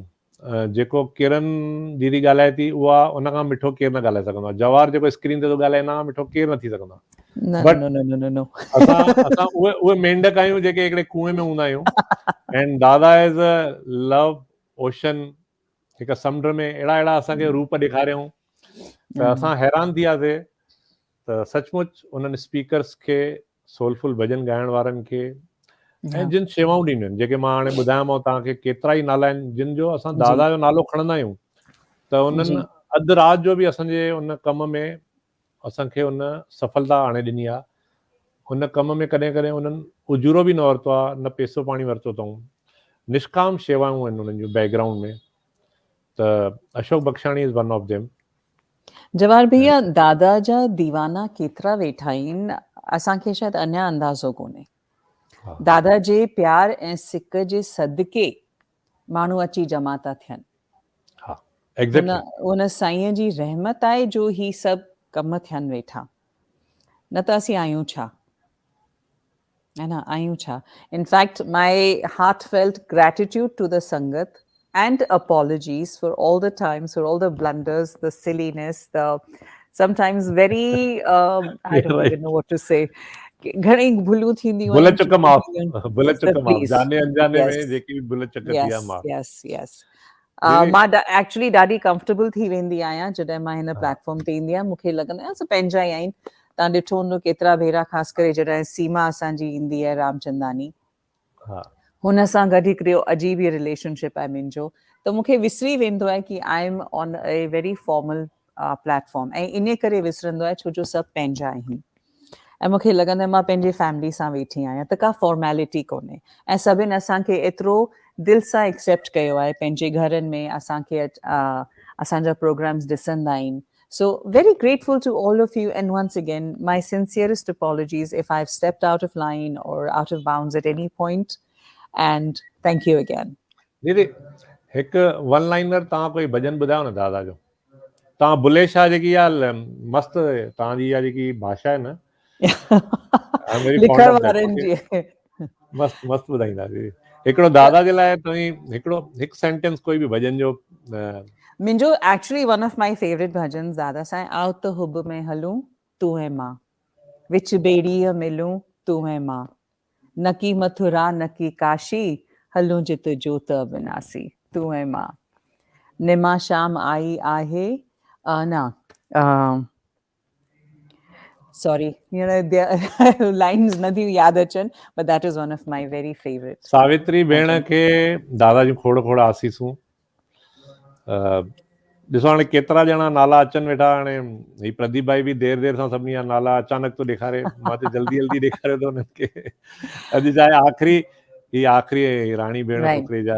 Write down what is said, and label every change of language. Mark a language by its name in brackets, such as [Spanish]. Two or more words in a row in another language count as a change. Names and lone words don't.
[Sindhi] जेको किरण दीदी ॻाल्हाए थी उहा उन खां मिठो केरु न ॻाल्हाए सघंदो आहे। जवाहर जेको स्क्रीन ते थो ॻाल्हाए न मिठो केरु न थी सघंदो आहे। बट असां उहे मेंढक आहियूं जेके हिकिड़े कुएं में हूंदा आहियूं। [English] and Dada is a love ocean, [Sindhi] हिकु समुंड में अहिड़ा असांखे रूप ॾेखारियऊं त असां हैरान थी वियासीं। त सचमुच उन्हनि स्पीकर्स खे, सोलफुल भॼन ॻाइण वारनि खे, ऐं जिन शेवाऊं ॾींदियूं आहिनि, जेके मां हाणे ॿुधायोमांव तव्हांखे, केतिरा ई नाला आहिनि जिन जो असां दादा जो नालो खणंदा आहियूं त उन्हनि अधु राति जो बि असांजे उन कम में असांखे उन सफलता आणे ॾिनी आहे। हुन कम में कॾहिं कॾहिं उन्हनि उजूरो बि न वरितो आहे, न पैसो पाणी वरितो अथऊं। निष्काम शेवाऊं आहिनि उन्हनि जूं बैकग्राउंड में। [English] त अशोक बख्शाणी is one of them. [Sindhi] जवाहर भैया, दादा जा दीवाना केतिरा वेठा आहिनि असांखे शायदि अञा अंदाज़ो कोन्हे। दादा जे प्यार ऐं सिक जे सदके माण्हू अची जमा था थियनि। उन साईंअ जी रहमत आहे जो ही सभु कम थियनि वेठा, न त असीं आहियूं छा, है न, आहियूं छा। [English] infact my heartfelt gratitude to the sangat and apologies for all the times, for all the blunders, the silliness, the sometimes very I don't even know what to say. [Sindhi] घणी भुलूं थींदियूं भुल आहिनि, चुक माफ़, भुल चुक माफ़, [English] please. [Hindi] जाने अनजाने [English] Yes. [Sindhi] में जेकी बि भुल चुक थी आहे माफ़। [English] yes. [Sindhi] मां एक्चुअली ॾाढी कंफर्टेबल थी वेंदी आहियां जॾहिं मां हिन प्लेटफॉर्म ते ईंदी आहियां। मूंखे लॻंदो आहे पंहिंजा ई आहिनि। तव्हां ॾिठो हूंदो केतिरा भेरा, ख़ासि करे जॾहिं सीमा असांजी ईंदी आहे रामचंदानी, हुन सां गॾु हिकिड़ो अजीब ई रिलेशनशिप आहे मुंहिंजो। त मूंखे विसरी वेंदो आहे कि [English] I am on a very formal platform, [Sindhi] ऐं इन करे विसरंदो आहे छो जो सभु पंहिंजा आहिनि। ऐं मूंखे लॻंदो आहे मां पंहिंजी फैमिली सां वेठी आहियां, त का फॉर्मेलिटी कोन्हे। ऐं सभिनि असांखे एतिरो दिलि सां एक्सेप्ट कयो आहे पंहिंजे घरनि में, असांखे असांजा प्रोग्राम्स ॾिसंदा आहिनि। [English] So very grateful to all of you, and once again my sincerest apologies if I've stepped out of line or out of bounds at any point, and thank you again. [Sindhi] दीदी हिकु [English] one liner [Sindhi] तव्हां कोई भॼन ॿुधायो न दादा जो। तव्हां बुले शाह जेकी आहे मस्तु तव्हांजी इहा जेकी भाषा आहे न, लिखण वारनि जी मस्तु मस्तु ॿुधाईंदा दीदी। हिकिड़ो दादा जे लाइ तव्हीं हिकु सेंटेंस कोई बि भॼन जो। मुंहिंजो [English] actually one of my favorite [Sindhi] भॼन दादा सां आओ त हुब में हलूं तूं ऐं मां, विच बेड़ीअ मिलूं तूं ऐं मां, न की मथुरा न की काशी, हलूं जित जोत अविनासी, तूं ऐं मां। निमा शाम आई आहे न [English] sorry, you know, the lines [Sindhi] नदियूं यादि अचनि, [English] but that is one of my very favorite. [Sindhi] सावित्री भेण खे दादा जूं खोड़ खोड़ आसीसूं। ॾिसो हाणे केतिरा ॼणा नाला अचनि वेठा। हाणे ही प्रदीप भाई बि देरि सां सभिनी जा नाला अचानक थो ॾेखारे, मां त जल्दी ॾेखारियो थो हुननि खे। अॼु चाहे आख़िरी राणी भेण कुकरेजा।